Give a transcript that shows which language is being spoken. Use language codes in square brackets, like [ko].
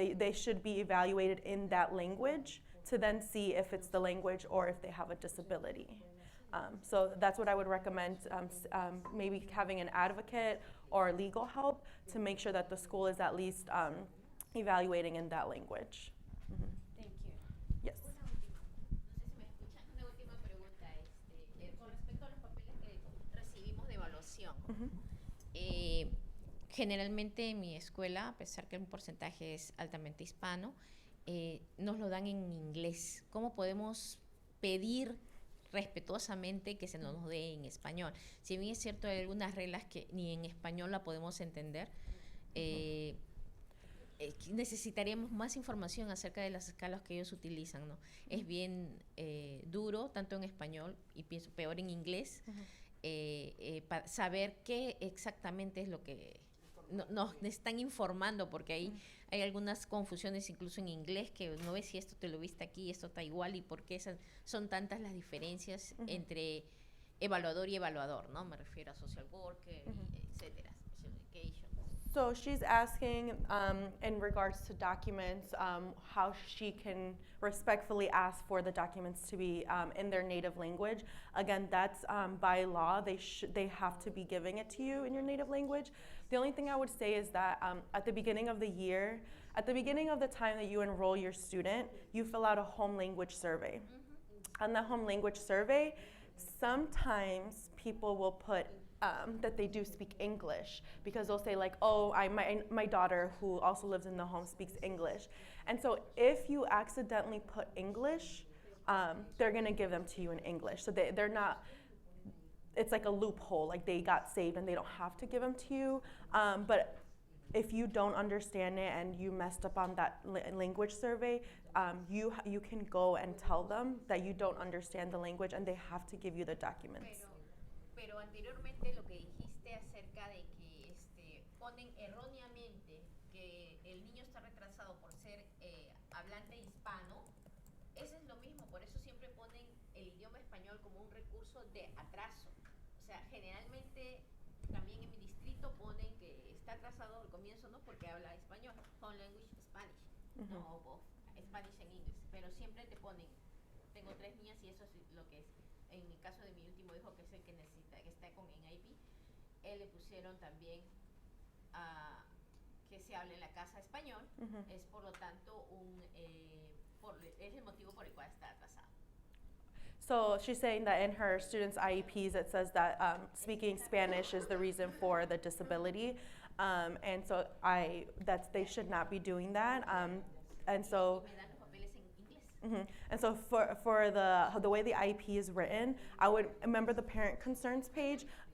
[en] They should be evaluated in that language to then see if it's the language or if they have a disability. So that's what I would recommend, maybe having an advocate or legal help to make sure that the school is at least evaluating in that language. Thank you. Yes. [es] Una última pregunta, con respecto a los papeles que recibimos de evaluación. Generalmente en mi escuela, a pesar que un porcentaje es altamente hispano, nos lo dan en inglés. ¿Cómo podemos pedir respetuosamente que se nos dé en español? Si bien es cierto, hay algunas reglas que ni en español la podemos entender, necesitaríamos más información acerca de las escalas que ellos utilizan, ¿no? Es bien duro, tanto en español y pienso peor en inglés, para saber qué exactamente es lo que nos están informando, porque hay algunas confusiones incluso en inglés, que no ves si esto te lo viste aquí, esto está igual, y por qué son tantas las diferencias entre evaluador y evaluador, ¿no? Me refiero a [en] social worker, [es] etcétera, [en] special education. So she's asking in regards to documents, how she can respectfully ask for the documents to be in their native language. Again, that's by law. They have to be giving it to you in your native language. The only thing I would say is that at the beginning of the year, at the beginning of the time that you enroll your student, you fill out a home language survey. On the home language survey, sometimes people will put that they do speak English, because they'll say like, oh, my daughter who also lives in the home speaks English. And so if you accidentally put English, they're gonna give them to you in English. So they're not, it's like a loophole, like they got saved and they don't have to give them to you. But if you don't understand it and you messed up on that language survey, you can go and tell them that you don't understand the language and they have to give you the documents. [es] Pero anteriormente lo que dijiste acerca de que ponen erróneamente que el niño está retrasado por ser hablante hispano, eso es lo mismo, por eso siempre ponen el idioma español como un recurso de atraso. O sea, generalmente también en mi distrito ponen que está atrasado al comienzo, no porque habla español, [en] home language Spanish, [es] no [en] both, Spanish and English, [es] pero siempre te ponen, tengo 3 niñas y eso es lo que es. En mi caso de mi último hijo, que es el que necesita, que está con IEP, él le pusieron también que se hable en la casa español, es por lo tanto es el motivo por el cual está atrasado. [en] So she's saying that in her students' IEPs, it says that speaking Spanish is the reason for the disability, and so they should not be doing that, and so. And so for the way the IEP is written, I would remember the parent concerns page.